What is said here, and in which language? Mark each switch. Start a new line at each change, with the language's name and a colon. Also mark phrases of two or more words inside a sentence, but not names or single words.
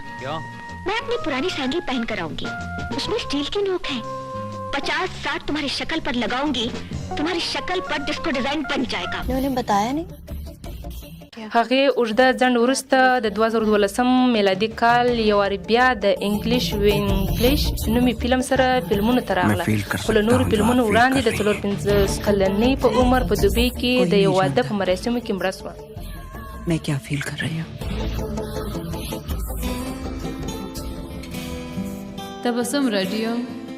Hindi: क्या? मैं अपनी पुरानी सैंडल पहन कर आऊंगी. उसमें स्टील की नोक है. 50-60 तुम्हारी शक्ल पर लगाऊंगी. तुम्हारी शक्ल पर
English: disco design
Hindi: बन जाएगा. उन्होंने बताया नहीं.
Pashto: هغې اوږده ځنډ وروسته د 2012 میلادي کال یو وار بیا د انګلیش وینګلیش نومي فلم سره فلمونو ته راغله خو له نورو فلمونو وړاندې د 45 کلنۍ په عمر په دوبۍ کې د یو واده په مراسمو کې مړه سوه.
Hindi: मैं क्या फील कर रही हूँ.
Pashto: تبسم رادیو